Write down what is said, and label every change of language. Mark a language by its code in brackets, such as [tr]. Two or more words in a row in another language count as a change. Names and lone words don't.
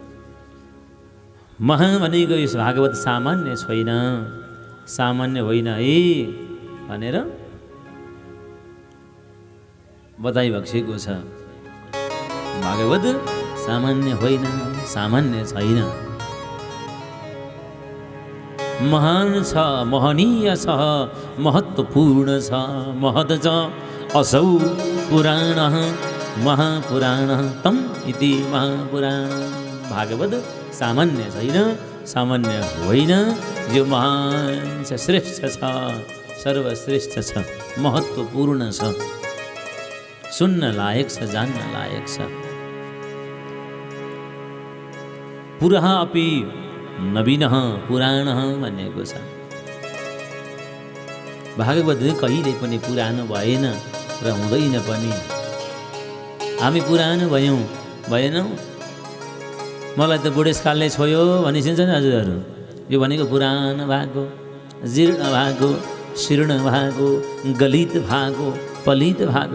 [ne] महा भनेको यस भागवत सामान्य छैन, सामान्य होइन है भनेर बताइ बक्सेको छ। भागवत सामान्य होइन, सामान्य छैन, महान छ, महनीय छ, महत्त्वपूर्ण छ, महत् छ। [sa] असौ पुराण महापुराण तम इति महापुराण। [ne] भागवत सामान्य छैन, सामान्य होइन, यो महान छ, श्रेष्ठ छ, सर्वश्रेष्ठ छ, महत्त्वपूर्ण छ, सुन्न लायक छ, जान्न लायक छ। [sa] पुरः अपि नवीनः पुराणः [ne] भनेको छ। भागवत कहिले पनि पुरानो भएन र हुँदैन पनि। हामी पुरानो भयौँ, भएनौँ। मलाई त बुढेसकालले छोयो भनिसिन्छ नि हजुरहरू। यो भनेको पुरानो भएको, जीर्ण भएको, शीर्ण भएको, गलित भएको, पलित भएको।